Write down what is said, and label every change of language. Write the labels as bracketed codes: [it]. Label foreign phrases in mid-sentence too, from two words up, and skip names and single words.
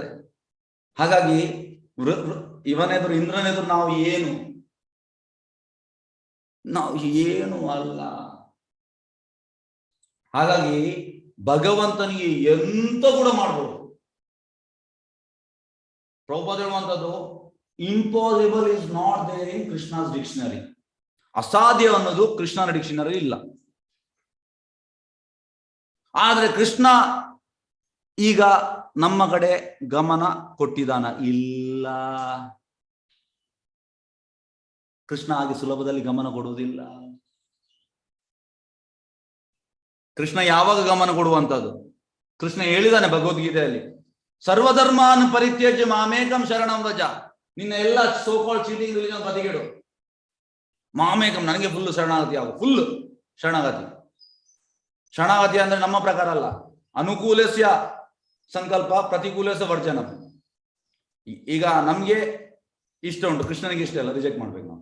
[kn] ಹಾಗಾಗಿ ಇವನೆದುರು, ಇಂದ್ರನೆದುರು ನಾವು ಏನು ಅಲ್ಲ. ಹಾಗಾಗಿ ಭಗವಂತನಿಗೆ ಎಂತ ಕೂಡ ಮಾಡ್ಬೋದು. ಪ್ರಭುಪಾದ ಹೇಳುವಂಥದ್ದು, [en] impossible is not there in Krishna's dictionary. [kn] ಅಸಾಧ್ಯ ಅನ್ನೋದು ಕೃಷ್ಣನ ಡಿಕ್ಷನರಿ ಇಲ್ಲ. ಆದ್ರೆ ಕೃಷ್ಣ ಈಗ ನಮ್ಮ ಕಡೆ ಗಮನ ಕೊಟ್ಟಿದ್ದಾನ? ಇಲ್ಲ. ಕೃಷ್ಣ ಹಾಗೆ ಸುಲಭದಲ್ಲಿ ಗಮನ ಕೊಡುವುದಿಲ್ಲ. ಕೃಷ್ಣ ಯಾವಾಗ ಗಮನ ಕೊಡುವಂಥದ್ದು? ಕೃಷ್ಣ ಹೇಳಿದಾನೆ ಭಗವದ್ಗೀತೆಯಲ್ಲಿ, [sa] ಸರ್ವಧರ್ಮಾನ್ ಪರಿತ್ಯಜ್ಯ ಮಾಮೇಕಂ ಶರಣಂ ವ್ರಜ. [kn] ನಿನ್ನ ಎಲ್ಲ [en] so-called cheating religion [kn] ಬದಿಗೆಡು, ಮಾಮೇಕಂ, ನನಗೆ ಫುಲ್ ಶರಣಾಗತಿ ಆಗು. ಫುಲ್ ಶರಣಾಗತಿ. ಶರಣಾಗತಿ ಅಂದ್ರೆ ನಮ್ಮ ಪ್ರಕಾರ ಅಲ್ಲ, [sa] ಅನುಕೂಲಸ್ಯ ಸಂಕಲ್ಪ ಪ್ರತಿಕೂಲಸ್ಯ ವರ್ಜನ. [kn] ಈಗ ನಮ್ಗೆ ಇಷ್ಟ ಉಂಟು, ಕೃಷ್ಣನಿಗೆ ಇಷ್ಟ ಇಲ್ಲ, ರಿಜೆಕ್ಟ್ ಮಾಡ್ಬೇಕು ನಾವು.